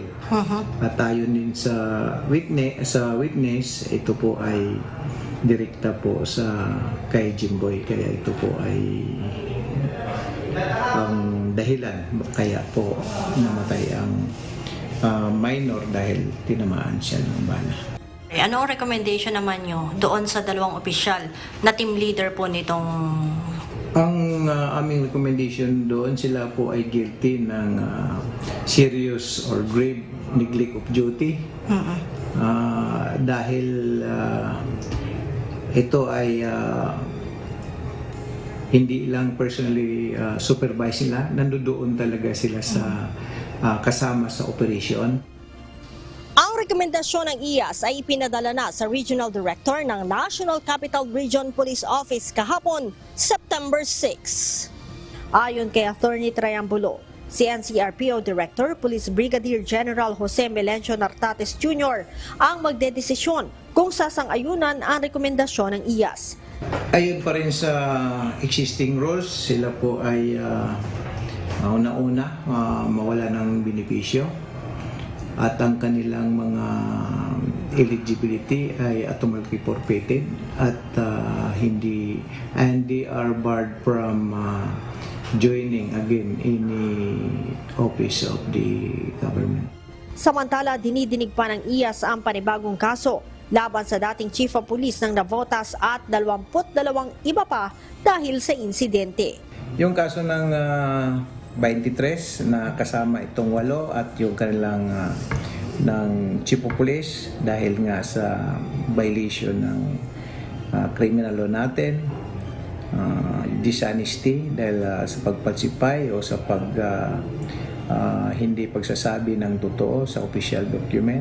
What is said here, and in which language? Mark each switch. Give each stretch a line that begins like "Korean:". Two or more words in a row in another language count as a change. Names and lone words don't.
Filipino: At ayon din sa witness, ito po ay direkta po sa kay Jimboy, kaya ito po ay ang dahilan kaya po namatay ang minor dahil tinamaan siya ng bala. Ano ang recommendation naman nyo doon sa 2 opisyal na
English: team leader
Filipino: po nitong... Ang aming recommendation doon, sila po ay guilty ng
English: serious or grave neglect of duty.
Filipino: Dahil ito ay hindi lang
English: personally supervise
Filipino: nila, nandoon talaga sila sa kasama sa operation. Ang rekomendasyon ng IAS ay ipinadala na sa Regional Director ng National Capital Region Police Office kahapon, September 6. Ayon kay Attorney Triambulo, si NCRPO Director Police Brigadier General Jose Melencio Nartates Jr. ang magdedesisyon kung sasang-ayunan ang rekomendasyon ng IAS. Ayon pa rin sa
English: existing rules,
Filipino: sila po ay una-una mawala ng benepisyo at ang kanilang mga eligibility ay
English: automatically forfeited
Filipino: at
English: they are barred from joining again any office of the government.
Filipino: Samantala, dinidinig pa ng IAS ang panibagong kaso laban sa dating
English: Chief of Police
Filipino: ng Navotas at 22 iba pa dahil sa insidente. Yung kaso ng 23 na kasama itong 8 at yung kanilang ng
English: Chief of Police
Filipino: dahil nga sa violation ng
English: criminal law
Filipino: natin, dishonesty dahil sa pagpalsipay o sa hindi pagsasabi ng totoo sa
English: official document.